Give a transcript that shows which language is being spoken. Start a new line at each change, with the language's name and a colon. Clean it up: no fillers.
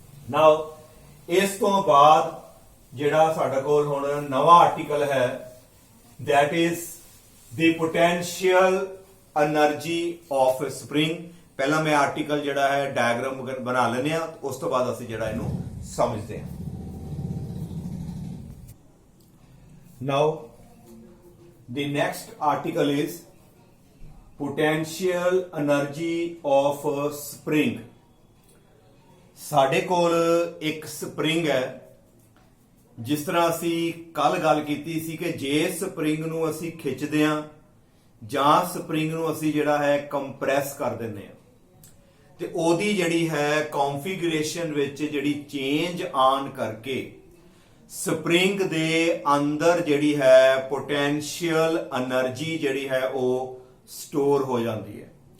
Punjabi: ਨਾਓ ਇਸ ਤੋਂ ਬਾਅਦ ਜਿਹੜਾ ਸਾਡੇ ਕੋਲ ਹੁਣ ਨਵਾਂ ਆਰਟੀਕਲ ਹੈ,
English: that is the potential energy of a spring।
Punjabi: ਪਹਿਲਾਂ ਮੈਂ ਆਰਟੀਕਲ ਜਿਹੜਾ ਹੈ ਡਾਇਗਰਾਮ ਬਣਾ ਲੈਂਦੇ ਆ, ਉਸ ਤੋਂ ਬਾਅਦ ਅਸੀਂ ਜਿਹੜਾ ਇਹਨੂੰ ਸਮਝਦੇ ਹਾਂ।
English: Now the next article is potential energy of a spring।
Punjabi: ਸਾਡੇ ਕੋਲ ਇੱਕ ਸਪਰਿੰਗ ਹੈ। ਜਿਸ ਤਰ੍ਹਾਂ ਅਸੀਂ ਕੱਲ ਗੱਲ ਕੀਤੀ ਸੀ ਕਿ ਜੇ ਸਪਰਿੰਗ ਨੂੰ ਅਸੀਂ ਖਿੱਚਦੇ ਹਾਂ ਜਾਂ ਸਪਰਿੰਗ ਨੂੰ ਅਸੀਂ ਜਿਹੜਾ ਹੈ ਕੰਪਰੈਸ ਕਰ ਦਿੰਦੇ ਹਾਂ, ਤੇ ਉਹਦੀ ਜਿਹੜੀ ਹੈ ਕਨਫੀਗਰੇਸ਼ਨ ਵਿੱਚ ਜਿਹੜੀ ਚੇਂਜ ਆਨ ਕਰਕੇ ਸਪਰਿੰਗ ਦੇ ਅੰਦਰ ਜਿਹੜੀ ਹੈ ਪੋਟੈਂਸ਼ੀਅਲ એનર્ਜੀ ਜਿਹੜੀ ਹੈ ਉਹ ਸਟੋਰ ਹੋ ਜਾਂਦੀ ਹੈ।